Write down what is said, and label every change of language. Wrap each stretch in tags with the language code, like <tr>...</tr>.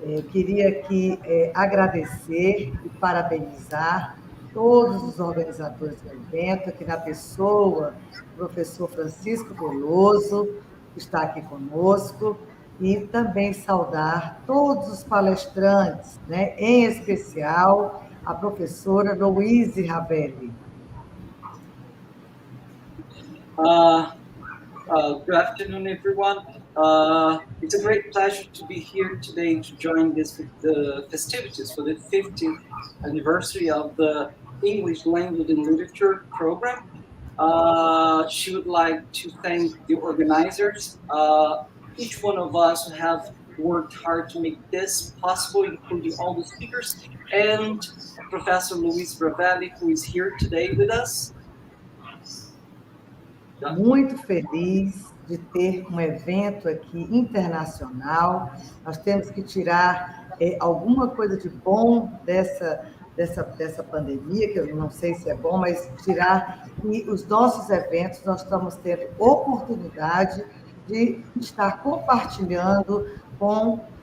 <pt>Queria aqui agradecer e parabenizar todos os organizadores do evento, aqui na pessoa do professor Francisco Veloso, que está aqui conosco, e também saudar todos os palestrantes, em especial a professora Louise Ravelli.</pt> <en>Good afternoon, everyone. It's a great pleasure to be here today to join the festivities for the 50th anniversary of the English Language and Literature program. She would like to thank the organizers, each one of us who have worked hard to make this possible, including all the speakers, and Professor Louise Ravelli, who is here today with us.</en> <pt>Muito feliz de ter um evento aqui internacional. Nós temos que tirar alguma coisa de bom dessa pandemia, que eu não sei se é bom, mas tirar que os nossos eventos, nós estamos tendo oportunidade de estar compartilhando com</pt>